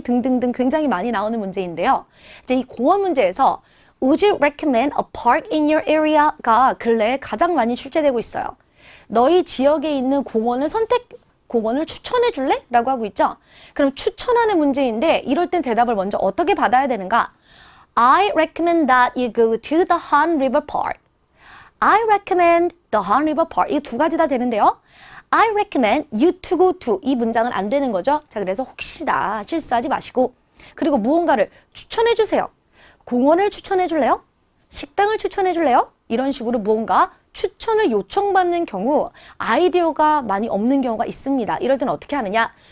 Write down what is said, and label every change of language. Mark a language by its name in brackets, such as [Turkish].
[Korean] 등등등 굉장히 많이 나오는 문제인데요. 이제 이 공원 문제에서 [English] Would you recommend a park in your area? [Korean] 가 근래에 가장 많이 출제되고 있어요. 너희 지역에 있는 공원을 추천해 줄래? 라고 하고 있죠. 그럼 추천하는 문제인데 이럴 땐 대답을 먼저 어떻게 받아야 되는가? [English] I recommend that you go to the Han River Park. I recommend the Han River Park. [Korean] 이 두 가지 다 되는데요. [English] I recommend you to go to. [Korean] 이 문장은 안 되는 거죠. 자, 그래서 혹시나 실수하지 마시고 그리고 무언가를 추천해 주세요. 공원을 추천해 줄래요? 식당을 추천해 줄래요? 이런 식으로 무언가 추천을 요청받는 경우 아이디어가 많이 없는 경우가 있습니다. 이럴 때는 어떻게 하느냐?